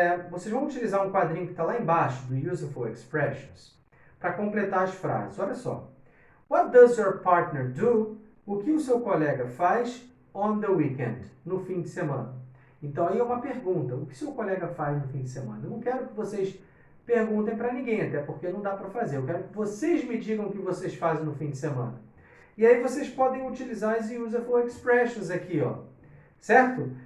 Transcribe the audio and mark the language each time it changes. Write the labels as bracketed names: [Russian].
[Portuguese] Vocês vão utilizar um quadrinho que está lá embaixo, do Useful Expressions, para completar as frases. Olha só. [English] What does your partner do? [Portuguese] O que o seu colega faz [English] on the weekend, [Portuguese] no fim de semana? Então aí é uma pergunta. O que o seu colega faz no fim de semana? Eu não quero que vocês perguntem para ninguém, até porque não dá para fazer. Eu quero que vocês me digam o que vocês fazem no fim de semana. E aí vocês podem utilizar as Useful Expressions aqui, ó. Certo?